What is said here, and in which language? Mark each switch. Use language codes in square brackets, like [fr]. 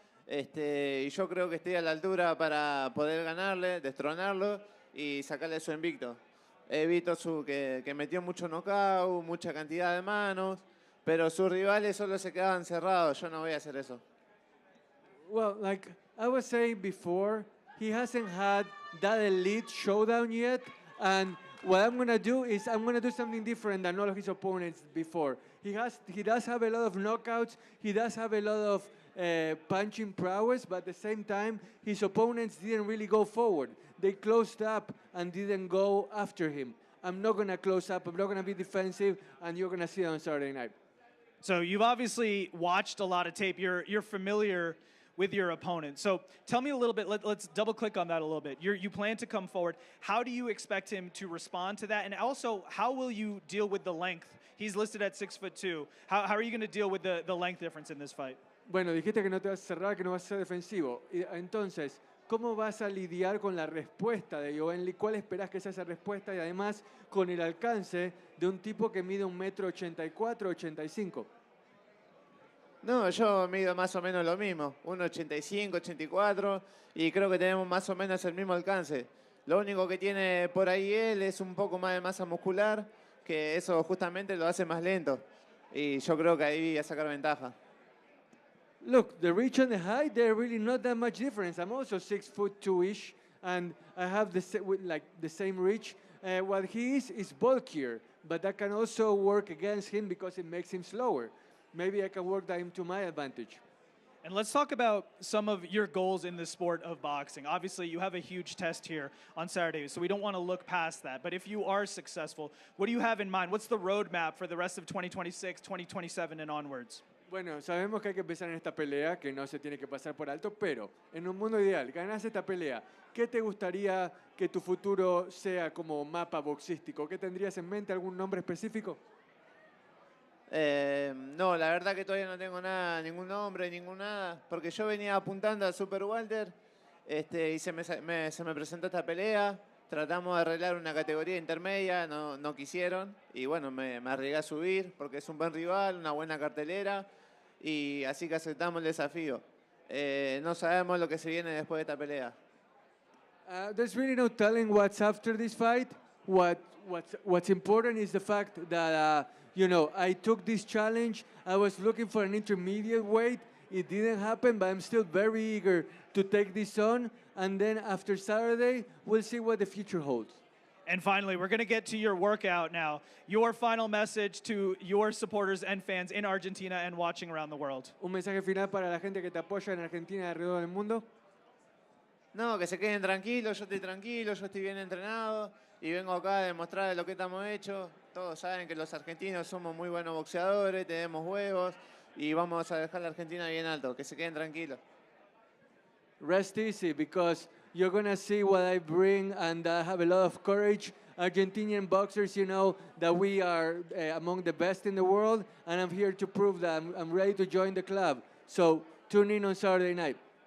[es] Y yo creo que estoy a la altura para poder ganarle, destronarlo y sacarle su invicto. He visto que metió mucho knockout, mucha cantidad de manos, pero sus rivales solo se quedaban cerrados. Yo no voy a hacer eso. [en] Well, like I was saying before, he hasn't had that elite showdown yet. And what I'm going to do is I'm going to do something different than all of his opponents before. He does have a lot of knockouts. He does have a lot of punching prowess, but at the same time, his opponents didn't really go forward. They closed up and didn't go after him. I'm not going to close up. I'm not going to be defensive, and you're going to see it on Saturday night. So you've obviously watched a lot of tape. You're familiar with your opponent. So tell me a little bit, let's double click on that a little bit. You plan to come forward. How do you expect him to respond to that? And also, how will you deal with the length? He's listed at 6'2". How are you going to deal with the length difference in this fight? [es] Bueno, dijiste que no te vas a cerrar, que no vas a ser defensivo. Entonces, ¿cómo vas a lidiar con la respuesta de Yoenli? ¿Cuál esperás que sea esa respuesta? Y además, con el alcance de un tipo que mide 1,84 m, 85. No, yo mido más o menos lo mismo, 1,85, 84, y creo que tenemos más o menos el mismo alcance. Lo único que tiene por ahí él es un poco más de masa muscular, que eso justamente lo hace más lento. Y yo creo que ahí voy a sacar ventaja. [en] Look, the reach and the height, they're really not that much difference. I'm also 6'2"-ish, and I have the same reach. What he is bulkier, but that can also work against him because it makes him slower. Maybe I can work that into my advantage. And let's talk about some of your goals in the sport of boxing. Obviously, you have a huge test here on Saturday, so we don't want to look past that. But if you are successful, what do you have in mind? What's the roadmap for the rest of 2026, 2027, and onwards? [es] Bueno, sabemos que hay que empezar en esta pelea, que no se tiene que pasar por alto, pero en un mundo ideal, ganás esta pelea, ¿qué te gustaría que tu futuro sea como mapa boxístico? ¿Qué tendrías en mente? ¿Algún nombre específico? No, la verdad que todavía no tengo nada, ningún nombre, nada, porque yo venía apuntando al Super Welter y se me presentó esta pelea, tratamos de arreglar una categoría intermedia, no quisieron, y bueno, me arriesgué a subir porque es un buen rival, una buena cartelera, y así que aceptamos el desafío. No sabemos lo que se viene después de esta pelea. [en] There's really no telling what's after this fight. What's important is the fact that I took this challenge. I was looking for an intermediate weight. It didn't happen, but I'm still very eager to take this on. And then after Saturday, we'll see what the future holds. And finally, we're going to get to your workout now. Your final message to your supporters and fans in Argentina and watching around the world. [es] Un mensaje final para la gente que te apoya en Argentina y alrededor del mundo. No, que se queden tranquilos, yo estoy tranquilo, yo estoy bien entrenado y vengo acá a demostrar lo que estamos hechos. Todos saben que los argentinos somos muy buenos boxeadores, tenemos huevos y vamos a dejar la Argentina bien alto, que se queden tranquilos. [en] Rest easy because you're going to see what I bring and I have a lot of courage. Argentinian boxers, you know that we are among the best in the world and I'm here to prove that I'm ready to join the club. So tune in on Saturday night.